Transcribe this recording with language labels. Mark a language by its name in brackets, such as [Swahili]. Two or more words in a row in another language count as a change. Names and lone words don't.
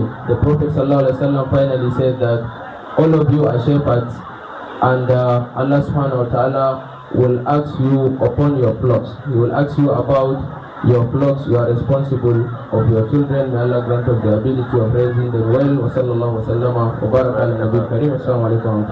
[English] The Prophet ﷺ finally said that all of you are shepherds, and Allah [Arabic] سبحانه وتعالى [English] will ask you upon your flocks. He will ask you about your flocks. You are responsible of your children. May Allah grant us the ability of raising them well. [Arabic] وصلى الله وسلم وبارك على النبي الكريم. السلام عليكم ورحمة الله.